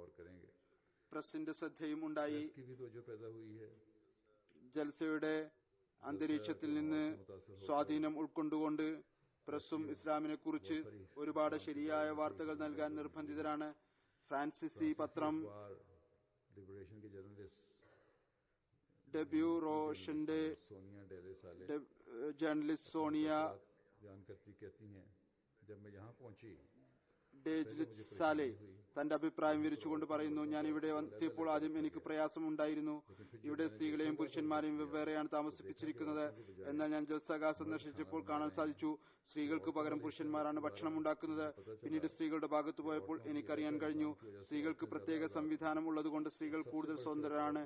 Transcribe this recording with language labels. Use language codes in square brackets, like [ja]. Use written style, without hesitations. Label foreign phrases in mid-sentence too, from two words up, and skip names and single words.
[ml] പ്രസിന്റെ ശ്രദ്ധയും ഉണ്ടായി. ജൽസയുടെ അന്തരീക്ഷത്തിൽ നിന്ന് സ്വാധീനം ഉൾക്കൊണ്ടുകൊണ്ട് പ്രസ്സും ഇസ്ലാമിനെ കുറിച്ച് ഒരുപാട് ശരിയായ വാർത്തകൾ നൽകാൻ നിർബന്ധിതരാണ്. ഫ്രാൻസിസി പത്രം [hi] लिबरेशन के जर्नलिस्ट [ml] ഡെബ്യൂ റോഷന്റെ [hi] सोनिया डेले साले [ml] ജേർണലിസ്റ്റ് സോണിയ [hi] बयान करती कहती हैं जब मैं यहाँ पहुंची [ml] ഡേജ്ലിറ്റ് സാലെ തന്റെ അഭിപ്രായം വിവരിച്ചുകൊണ്ട് പറയുന്നു, ഞാൻ ഇവിടെ എത്തിയപ്പോൾ ആദ്യം എനിക്ക് പ്രയാസമുണ്ടായിരുന്നു. ഇവിടെ സ്ത്രീകളെയും പുരുഷന്മാരെയും വെവ്വേറെയാണ് താമസിപ്പിച്ചിരിക്കുന്നത്. എന്നാൽ ഞാൻ ജൽസഗ സന്ദർശിച്ചപ്പോൾ കാണാൻ സാധിച്ചു സ്ത്രീകൾക്ക് പകരം പുരുഷന്മാരാണ് ഭക്ഷണം ഉണ്ടാക്കുന്നത്. പിന്നീട് സ്ത്രീകളുടെ ഭാഗത്ത് പോയപ്പോൾ എനിക്കറിയാൻ കഴിഞ്ഞു സ്ത്രീകൾക്ക് പ്രത്യേക സംവിധാനം ഉള്ളതുകൊണ്ട് സ്ത്രീകൾ കൂടുതൽ സ്വതന്ത്രരാണ്.